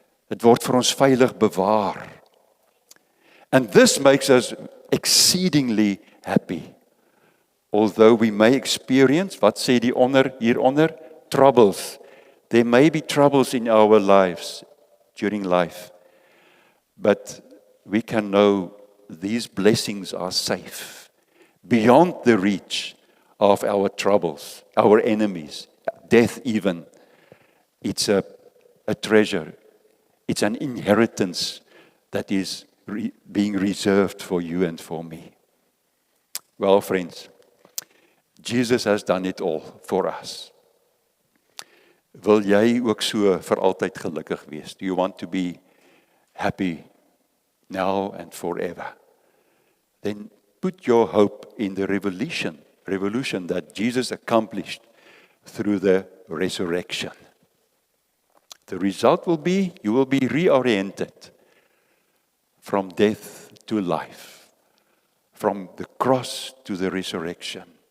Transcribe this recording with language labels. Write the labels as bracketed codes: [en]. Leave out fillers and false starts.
[af] Dit word vir ons veilig bewaar. [en] And this makes us exceedingly happy. Although we may experience, [af] wat sê die hieronder? [en] Troubles. There may be troubles in our lives, during life. But we can know these blessings are safe, beyond the reach of our troubles, our enemies, death even. It's a treasure. It's an inheritance that is being reserved for you and for me. Well, friends, Jesus has done it all for us. [af] Wil jy ook so vir altyd gelukkig wees? [en] Do you want to be happy now and forever? Then put your hope in the revolution that Jesus accomplished through the resurrection. The result will be, you will be reoriented from death to life, from the cross to the resurrection,